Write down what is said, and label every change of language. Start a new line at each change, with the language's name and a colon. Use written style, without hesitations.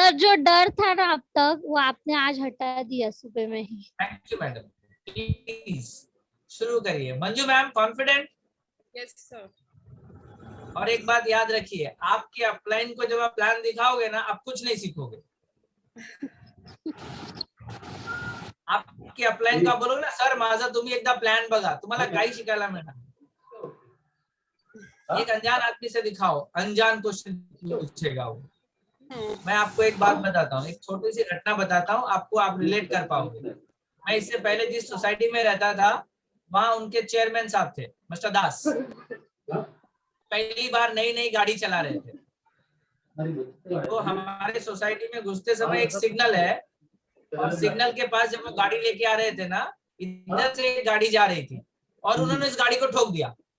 Hindi: Sir जो डर था ना अब तक, वो आपने आज हटा दिया सुबह में ही। Thank you madam. प्लीज शुरू करिए। Manju ma'am confident?
English: Yes sir.
Hindi: और एक बात याद रखिए, आपके अपलाइन को जब आप प्लान दिखाओगे ना, आप कुछ नहीं सीखोगे। आपके अपलाइन का बोलोगे ना,
Marathi: सर माझा तुम्ही एकदा प्लान बघा, तुम्हाला काही शिकायला मिळणार।
Hindi: एक अनजान आदमी से दिखाओ, अनजान क्वेश्चन पूछेगा वो। मैं आपको एक बात बताता हूँ, एक छोटी सी घटना बताता हूँ, आपको आप रिलेट कर पाओगे। मैं इससे पहले जिस सोसाइटी में रहता था, वहाँ उनके चेयरमैन साहब थे, मिस्टर दास। पहली बार नई नई गाड़ी चला रहे थे, तो हमारे सोसाइटी में घुसते समय एक सिग्नल है, और सिग्नल के पास जब वो गाड़ी लेके आ रहे थे ना, इधर से एक गाड़ी जा रही थी और उन्होंने इस गाड़ी को ठोक दिया।